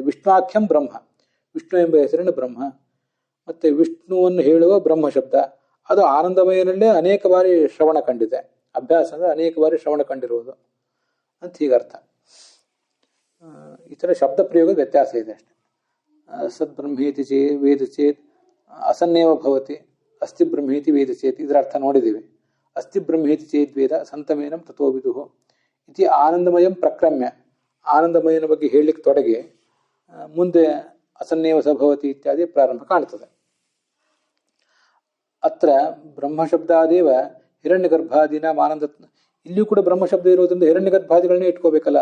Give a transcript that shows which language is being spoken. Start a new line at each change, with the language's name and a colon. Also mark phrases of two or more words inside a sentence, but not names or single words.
Sanskrit: ವಿಷ್ಣುವಾಖ್ಯಂ ಬ್ರಹ್ಮ,
Kannada: ವಿಷ್ಣು ಎಂಬ ಹೆಸರಿನ ಬ್ರಹ್ಮ. ಮತ್ತು ವಿಷ್ಣುವನ್ನು ಹೇಳುವ ಬ್ರಹ್ಮ ಶಬ್ದ ಅದು ಆನಂದಮಯನಲ್ಲೇ ಅನೇಕ ಬಾರಿ ಶ್ರವಣ ಕಂಡಿದೆ. ಅಭ್ಯಾಸ ಅಂದರೆ ಅನೇಕ ಬಾರಿ ಶ್ರವಣ ಕಂಡಿರುವುದು ಅಂತ ಹೀಗರ್ಥ. ಈ ಥರ ಶಬ್ದ ಪ್ರಯೋಗದ ವ್ಯತ್ಯಾಸ ಇದೆ ಅಷ್ಟೆ.
Sanskrit: ಸದ್ ಬ್ರಹ್ಮೇತಿ ವೇದ ಚೇತ್ ಅಸನ್ನೇವ ಭವತಿ, ಅಸ್ತಿ ಬ್ರಹ್ಮೇತಿ ವೇದ ಚೇತ್,
Kannada: ಇದರ ಅರ್ಥ ನೋಡಿದ್ದೀವಿ.
Sanskrit: ಅಸ್ತಿ ಬ್ರಹ್ಮೇತಿ ಚೇತ್ ವೇದ ಸಂತಮೇನಂ ತಥೋ ವಿದುಃ ಇತಿ ಆನಂದಮಯಂ ಪ್ರಕ್ರಮ್ಯ.
Kannada: ಆನಂದಮಯನ ಬಗ್ಗೆ ಹೇಳಲಿಕ್ಕೆ ತೊಡಗಿ ಮುಂದೆ
Sanskrit: ಅಸನ್ನೇವ ಸಭವತಿ
Kannada: ಇತ್ಯಾದಿ ಪ್ರಾರಂಭ ಕಾಣ್ತದೆ.
Sanskrit: ಅತ್ರ ಬ್ರಹ್ಮಶಬ್ದಾದೇವ ಹಿರಣ್ಯಗರ್ಭಾದಿನ ಆನಂದ.
Kannada: ಇಲ್ಲಿಯೂ ಕೂಡ ಬ್ರಹ್ಮಶಬ್ದ ಇರೋದ್ರಿಂದ ಹಿರಣ್ಯಗರ್ಭಾದಿಗಳನ್ನೇ ಇಟ್ಕೋಬೇಕಲ್ಲ.